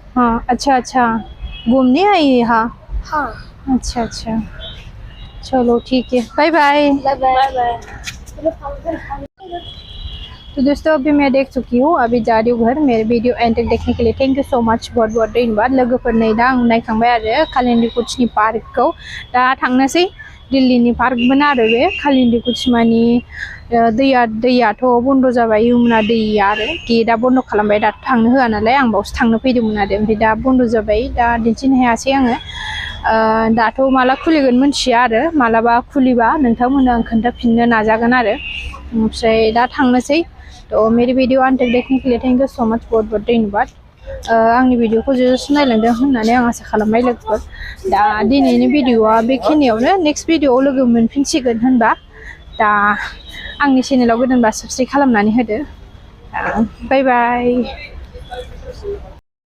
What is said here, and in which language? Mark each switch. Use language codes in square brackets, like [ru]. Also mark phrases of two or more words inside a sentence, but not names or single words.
[hi] हाँ अच्छा घूमने आई यहाँ हाँ अच्छा चलो ठीक है [en] bye bye [hi] बाय। तो दोस्तों अभी मैं देख चुकी हूँ अभी जा रही हूँ घर मेरे वीडियो एंड तक देखने के लिए [en] thank you so much [hi] बहुत धन्यवाद [brx] लोगोफोर नै दा आं नायखांबाय आरो कालिन्दी कुचनि पार्कखौ दा थांनोसै दिल्लीनि पार्कमोन आरो बे कालिन्दी कुचमानि दैयाथ' बन्द जाबाय यमुना दैया आरो गेटआ बन्द खालामबाय दा थांनो होआ नालाय आं बावसो थांनो फैदोंमोन आरो ओमफ्राय दा बन्द जाबाय दा दिन्थिनो हायासै आङो दाथ' माला खुलिगोन मिन्थिया आरो मालाबा खुलिबा नोंथांमोननो आं खोन्थाफिननो नाजागोन आरो ओमफ्राय दा थांनोसै [hi] तो मेरी वीडियो अंत तक देखने के लिए [en] thank you so much [hi] बहुत धन्यवाद [brx] आंनि भिडिअखौ जोबजासिम नायलांदों होननानै आं आसा खालामबाय लोगोफोर दा दिनैनि भिडिअआ बेखिनियावनो नेक्स्ट भिडिअआव लोगो मोनफिनसिगोन होनबा दा आंनि चेनेलाव गोदानबा साबस्क्राइब खालामनानै होदो [en] bye bye